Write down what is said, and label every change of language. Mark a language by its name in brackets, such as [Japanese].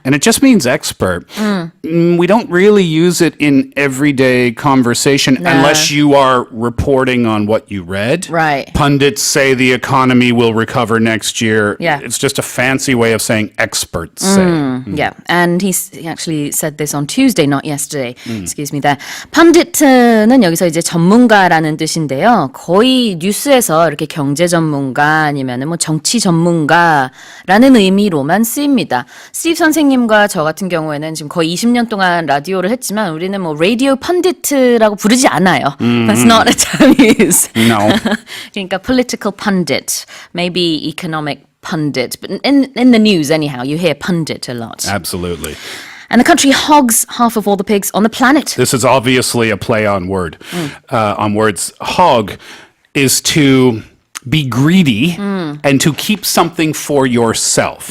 [English] And it just means expert. We don't really use it in everyday conversation unless you are reporting on what you read. Right. Pundits say the economy will recover next year. Yeah. It's just a fancy way of saying experts say. Yeah, and he actually said this on Tuesday, not yesterday. Excuse me there. [Korean] 펀디트는 여기서 이제 전문가라는 뜻인데요. 거의 뉴스에서 이렇게 경제 전문가 아니면은 뭐 정치 전문가라는 의미로만 쓰입니다. 스티브 선생님과 저 같은 경우에는 지금 거의 20년 동안 라디오를 했지만 우리는 뭐 라디오 펀디트라고 부르지 않아요. [English] That's not a term used. No. [Korean] 그러니까 [English] political pundit, maybe economic pundit, but in the news anyhow, you hear pundit a lot. Absolutely. And the country hogs half of all the pigs on the planet. This is obviously a play on on words. Hog is to be greedy and to keep something for yourself.